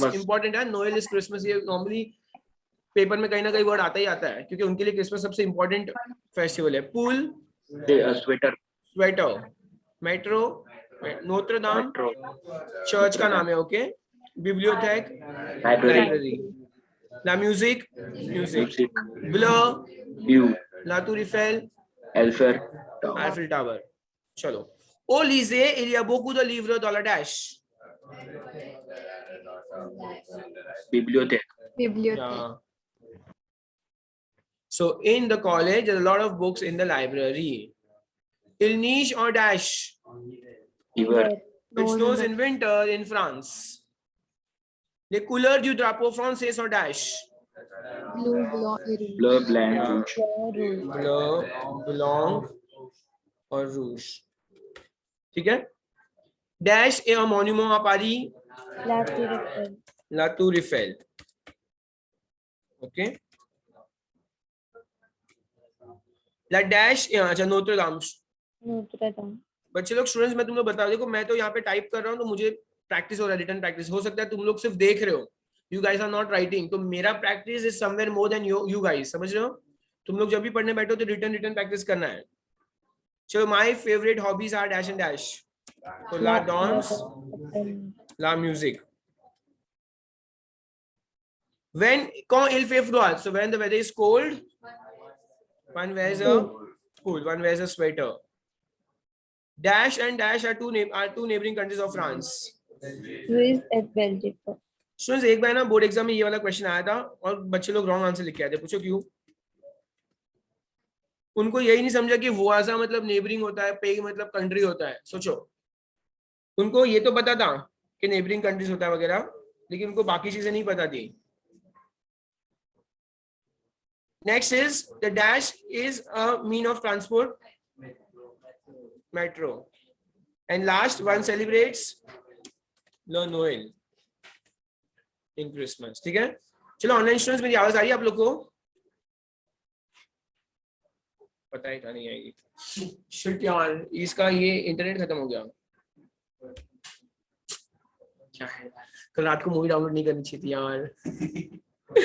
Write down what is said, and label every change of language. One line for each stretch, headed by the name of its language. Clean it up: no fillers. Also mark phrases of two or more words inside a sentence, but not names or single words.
Hindi: इंपॉर्टेंट है,
English: Noel is Christmas,
Hindi: ये नॉर्मली पेपर में कहीं ना कहीं वर्ड आता ही आता है क्योंकि उनके लिए क्रिसमस सबसे
English: important festival
Hindi: है।
French: पूल
English: स्वेटर। स्वेटर।
Hindi: मेट्रो नोत्र दाम चर्च का नाम है, ओके।
French: बिब्लियोथेक लाइब्रेरी। la musique म्यूजिक। ब्लर la tour Eiffel Eiffel Tower। चलो au lycée il y a beaucoup de livres dans la dash। bibliothèque।
English: Yeah. So in the college there are a lot of books in the library।
French: Il neige or dash, hiver।
English: it snows in winter in France।
French: Les couleurs du drapeau français sont dash, bleu blanc rouge। bleu blanc और rouge,
Hindi: ठीक है।
French: Dash est un monument à Paris, la Tour Eiffel,
English: ओके।
French: La dash, अच्छा नोत्र दाम।
Hindi: बच्चे लोग स्टूडेंट्स मैं तुम लोग बता, देखो मैं तो यहाँ पे टाइप कर रहा हूँ तो मुझे प्रैक्टिस हो रहा है,
English: written practice.
Hindi: हो सकता है तुम लोग सिर्फ देख रहे हो,
English: you guys are not writing,
Hindi: तो मेरा
English: practice is somewhere more than you guys,
Hindi: समझ रहे हो। तुम लोग जब भी पढ़ने बैठो तो
English: written practice
Hindi: करना है। चलो
English: my favourite hobbies are dash and dash,
Hindi: तो
French: la danse la musique. When quand il fait froid,
English: so when the weather is cold, one wears a cool, one wears a sweater। Dash and dash are two neighboring countries of France।
Hindi: स्टूडेंट्स एक बार ना
English: board exam
Hindi: में ये वाला क्वेश्चन आया था और बच्चे लोग
English: wrong answer
Hindi: लिख के आए थे, पूछो क्यों? उनको यही नहीं समझा कि वुआजा मतलब नेबरिंग होता है, पेग मतलब कंट्री होता है। सोचो, उनको ये तो पता था कि
English: neighbouring countries
Hindi: होता है वगैरह, लेकिन उनको बाकी चीजें नहीं पता थी।
English: Next is the dash is a mean of transport, metro, and last one celebrates
French: le Noel
English: in Christmas,
Hindi: ठीक है। चलो
English: online students
Hindi: मेरी आवाज आ रही है आप लोग को? पता ही था नहीं आएगी। शिट यार, इसका ये इंटरनेट खत्म हो गया। क्या है, कल रात को
English: movie download
Hindi: नहीं करनी चाहिए थी यार।